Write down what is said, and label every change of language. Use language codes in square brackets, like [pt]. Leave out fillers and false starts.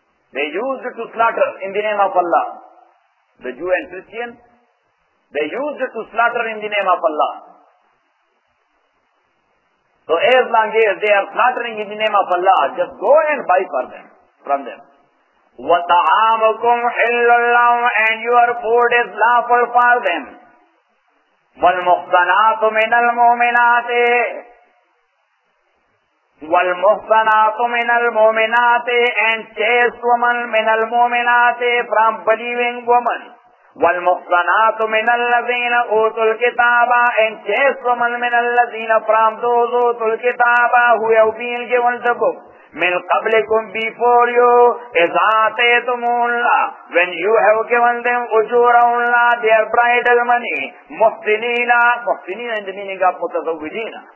[en] They used to slaughter in the name of Allah. The Jew and Christian, they used to slaughter in the name of Allah. So as long as they are slaughtering in the name of Allah, just go and buy from them. [ar] وَطَعَامُكُمْ حِلٌّ لَهُمْ, [en] and your food is lawful for them. [ar] وَالْمُحْصَنَاتُ مِنَ الْمُؤْمِنَاتِ, وَالْمُحْصَنَاتُ مِنَ الْمُؤْمِنَاتِ, [en] and chaste woman [ar] مِنَ الْمُؤْمِنَاتِ, [en] from believing woman. [ar] وَالْمُحْصَنَاتُ مِنَ الَّذِينَ أُوتُوا الْكِتَابَ, [en] and chaste woman [ar] مِنَ الَّذِينَ, [en] from those [ar] أُوتُوا الْكِتَابَ, [en] who have been given the book, [ar] مِنْ قَبْلِكُمْ, [en] before you, [ar] إِذْ آتَيْتُمُوهُنَّ, [en] when you have given them أُجُورَهُنَّ, their bridal money, [ar] مُحْسِنِينَ, مُحْسِنِينَ [en] in the meaning of مُتَزَوِّجِينَ,